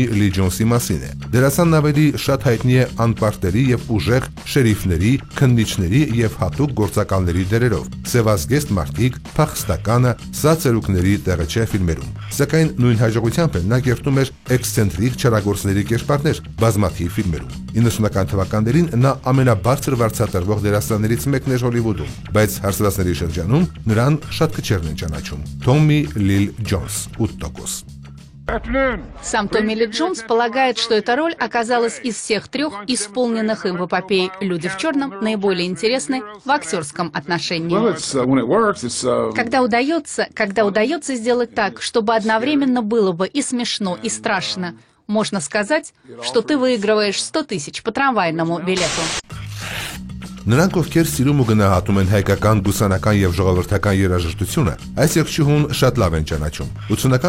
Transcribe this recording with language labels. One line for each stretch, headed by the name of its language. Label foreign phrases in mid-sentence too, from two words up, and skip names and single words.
Armenian: Լի Ջոնսի մասին է։ Դերասանն ավելի շատ հայտնի է անպարտերի եւ ուժեղ շերիֆների, քննիչների եւ հատուկ գործակալների դերերով։ Սևազգեստ մարդիկ, փախստականը, սա ծերուկների տեղը չէ ֆիլմերում։ Սակայն նույն հաջողությամբ նա կերտում էր էքսցենտրիկ չարագործների կերպարներ բազմաթիվ ֆիլմերում։ 90-ական թվականներին նա ամենաբարձր վարձատրվող դերասաններից մեկն էր Հոլիվուդում, բայց հարցվածների շրջանում նրան շատ քչերն են ճանաչում։ Թոմի Լի Ջոնս 8%.
Russian: Сам Томми Ли Джонс полагает, что эта роль оказалась из всех 3 исполненных им в эпопее «Люди в черном» наиболее интересной в актерском отношении. Когда удается сделать так, чтобы одновременно было бы и смешно, и страшно, можно сказать, что ты выигрываешь 100 тысяч по трамвайному билету.
Armenian: Նրանք, ովքեր սիրում ու գնահատում են հայկական բուսանական եւ ժողովրդական երաժշտությունը, այս երգչուհուն շատ լավ են ճանաչում։ 80-ական